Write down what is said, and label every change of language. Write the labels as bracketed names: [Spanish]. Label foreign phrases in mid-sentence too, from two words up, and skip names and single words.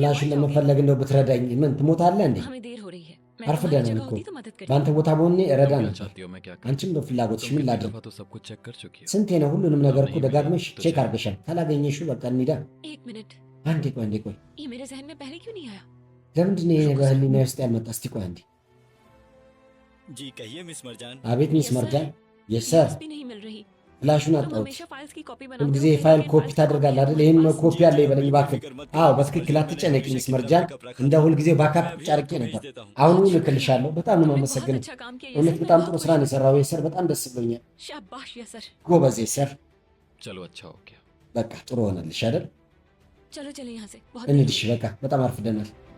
[Amharic] ፍላሹን [Hindi] मर जाओगे? [Amharic] ለመፈለግ እንደው ብትረዳኝ ምን ትሞታለህ እንዴ? [Hindi] हमें देर हो रही है। मैं तुम्हारी [Amharic] አርፍደናል [Hindi] जगह [Amharic] እኮ። [Hindi] होती तो मदद करती। [Amharic] በአንተ ቦታ በሆኔ እረዳ [Hindi] तुम क्या [Amharic] ነበር። [Hindi] चाहती हो मैं क्या करूं? [Amharic] አንቺም ነው ፍላጎትሽ [Hindi] तुम [Amharic] ምን [Hindi] कितनी [Amharic] ላድርግ? [Hindi] दफा तो सब कुछ चेक कर चुकी हो। [Amharic] ስንቴ ነው ሁሉንም ነገር እኮ [Hindi] नहीं [Amharic] ደጋግመሽ [Hindi] मिला, तो [Amharic] ቼክ [Hindi] चलो। [Amharic] አድርገሻል። ካላገኘሽው በቃ እንሂዳ። [Hindi] एक मिनट, [Amharic] አንዴ ቆይ አንዴ ቆይ፣ [Hindi] ये मेरे जहन में पहले क्यों नहीं आया? [Amharic] ለምንድን ነው ይሄ በህሊና ውስጥ ያልመጣ? እስቲ ቆይ አንዴ። [Hindi] जी कहिए मिस मरजान। [Amharic] አቤት ሚስ [English] Yes, sir. [Amharic] መርጃን። የሰር [Hindi] यूएसबी नहीं मिल रही। [Amharic] ፍላሹን [Hindi] तुम [Amharic] አጣሁት። [Hindi] हमेशा फाइल्स की कॉपी बनाते [Amharic] ሁልጊዜ [Hindi] हो, [Amharic] የፋይል [Hindi] लेकिन [Amharic] ኮፒ [Hindi] फाइल्स की [Amharic] ታደርጋለህ [Hindi] कॉपी [Amharic] አይደል? [Hindi] हमारे [Amharic] ይህን [Hindi] पास [Amharic] ኮፒ አለ ይበለኝ እባክህ። [Hindi] फिक्र मत [Amharic] አዎ [Hindi] करो। [Amharic] በትክክል [Hindi] मैंने [Amharic] አትጨነቂ [Hindi] हमेशा [Amharic] ሚስ [Hindi] की तरह [Amharic] መርጃን። [Hindi] बैकअप रखा [Amharic] እንደ [Hindi] था। [Amharic] ሁልጊዜ ባካፕ [Hindi] मैं भी [Amharic] ጨርቄ [Hindi] आपको [Amharic] ነበር። [Hindi] भेज देता हूँ। [Amharic] አሁን እልክልሻለሁ። በጣም ነው [Hindi] तुमने बहुत [Amharic] የማመሰግነው። [Hindi] अच्छा काम किया [Amharic] እውነት [Hindi] यसर, [Amharic] በጣም [Hindi] मैं [Amharic] ጥሩ [Hindi] बहुत [Amharic] ስራ ነው [Hindi] खुश [Amharic] የሰራው የሰር። በጣም ደስ ብሎኛል። [Hindi] हूँ। शाबाश यसर। [Amharic] ጎበዝ የሰር። [Hindi] चलो अच्छा हो गया। [Amharic] በቃ ጥሩ ሆነልሽ አይደል? [Hindi] चलो चले यहाँ से, बहुत [Amharic] እንሂድ [Hindi] देर [Amharic] እሺ። [Hindi] हो गई। [Amharic] በቃ በጣም አርፍደናል።